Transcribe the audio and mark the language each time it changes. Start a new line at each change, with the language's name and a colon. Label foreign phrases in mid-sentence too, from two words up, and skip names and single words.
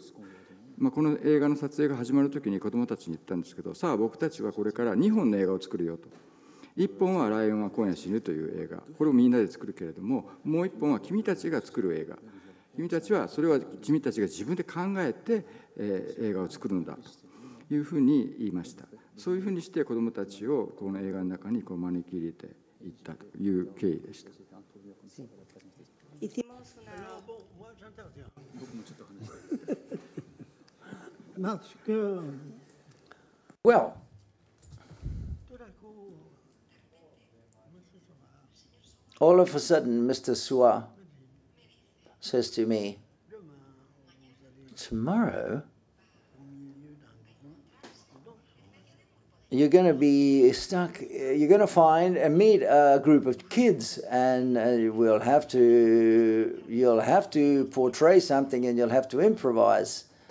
Japanese: この映画の撮影が始まる時に子どもたちに言ったんですけど、さあ僕たちはこれから2本の映画を作るよと。1本はライオンは今夜死ぬという映画、これをみんなで作るけれども、もう1本は君たちが作る映画、君たちはそれは君たちが自分で考えて、映画を作るのだというふうに言いました。そういうふうにして子どもたちをこの映画の中に招き入れていったという経緯でした。
French: Bon, moi j'interviens. Parce que Well, tout d'un coup,
English: all of a sudden, Mr. Soir says to me, tomorrow you're going to be stuck, you're going to meet a group of kids, and you'll have to portray something, and you'll have to improvise.